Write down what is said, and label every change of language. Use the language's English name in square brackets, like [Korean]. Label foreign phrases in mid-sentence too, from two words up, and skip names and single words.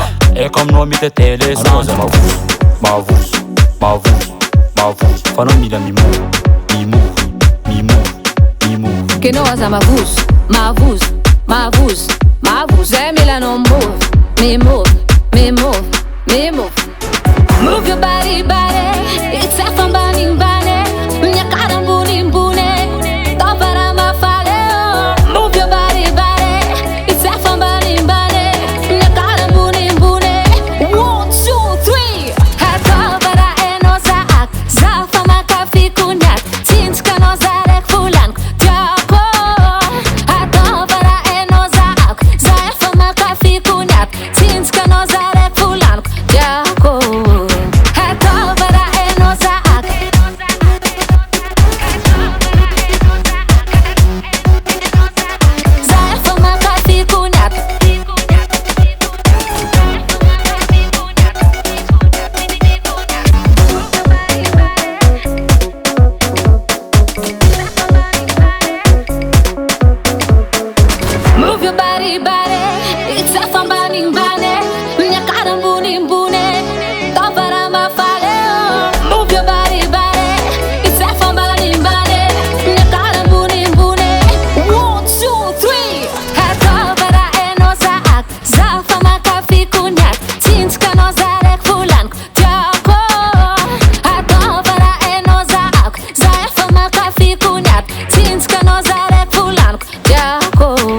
[Malagasy] Eka aminao mitetele sandraza. Anao aza mavozo, mavozo, mavozo, mavozo. Fa anao mila mimôvy, mimôvy, mimôvy, mimôvy. Kenao aza mavozo, mavozo, mavozo, mavozo. Zay mila anao mivôvy, mimôvy, mimôvy, mimôvy. [English] Move your body, body. [Malagasy] Itsafa ambanimbany, miakara ambonimbony, tavara mafale. [English] Move your body, body. [Malagasy] Itsafa ambanimbany, miakara ambonimbony. 1, 2, 3. Hatavara enao zaak, zafa makafy konyak, tsinjika anao zarek volaniko tiako. Hatavara enao zaak, zafa makafy konyak, tsinjika anao zarek volaniko tiako. Hatavara enao zaak, zafa makafy konyak. [English] Move your body, body. [Malagasy] Itsafa ambanimbany, miakara ambonimbony, tavara mafale. [English] Move your body, body. [Malagasy] Itsafa ambanimbany, miakara ambonimbony. 1, 2, 3. Hatavara enao zaak, zafa makafy konyak, tsinjika anao zarek volaniko tiako. Hatavara enao zaak, zafa makafy konyak, tsinjika anao zarek volaniko tiako.